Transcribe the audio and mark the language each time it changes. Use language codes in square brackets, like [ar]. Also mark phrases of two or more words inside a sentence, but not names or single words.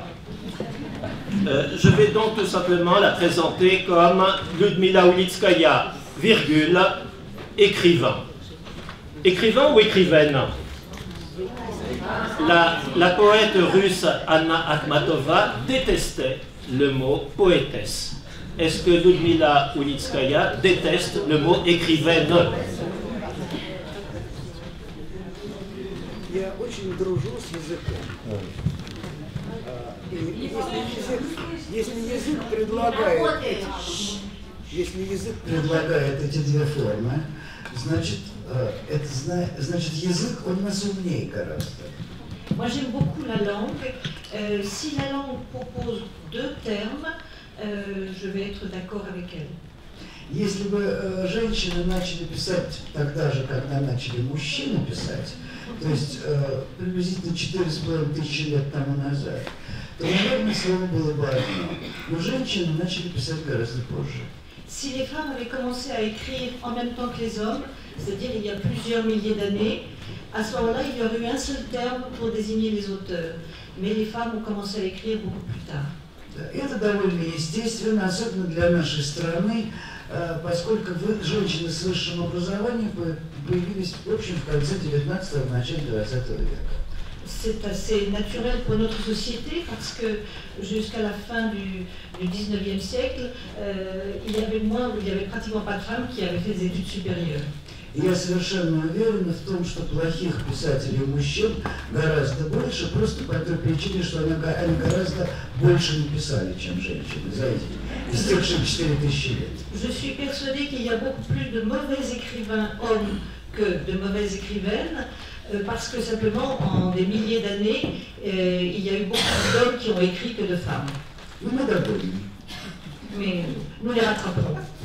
[fr] Je vais donc tout simplement la présenter comme Ludmila Ulitskaya, virgule, écrivain. Écrivain ou écrivaine? La poète russe Anna Akhmatova détestait le mot poétesse. Est-ce que Ludmila Ulitskaya déteste le mot écrivaine? [ru] Я очень дружу с языком. Если язык предлагает эти две формы, значит, язык, он нас умнее гораздо. [fr] Moi j'aime beaucoup la langue. Si la langue propose deux termes, je vais être d'accord avec elle. [ru] Если бы женщины начали писать тогда же, когда начали мужчины писать, то есть приблизительно 4500 лет тому назад, то, наверное, слово было бы одно. Но женщины начали писать гораздо позже. [fr] Si les femmes avaient commencé à écrire en même temps que les hommes, c'est-à-dire il y a plusieurs milliers d'années, à ce moment-là, il y aurait eu un seul terme pour désigner les auteurs. Mais les femmes ont commencé à écrire beaucoup plus tard. [ru] Это довольно естественно, особенно для нашей страны, поскольку женщины с высшим образованием появились, в общем, в конце 19-го, начале 20 века. [fr] C'est assez naturel pour notre société parce que jusqu'à la fin du 19e siècle, il y avait pratiquement pas de femmes qui avaient fait des études supérieures. [ru] Я совершенно уверена в том, что плохих писателей мужчин гораздо больше, просто по той причине, что они гораздо больше написали, чем женщины, за истекшие 4000 лет. [fr] Je suis persuadée qu'il y a beaucoup plus de mauvais écrivains hommes que de mauvaises écrivaines, parce que simplement, en des milliers d'années, il y a eu beaucoup d'hommes qui ont écrit que de femmes. Mais nous les rattraperons.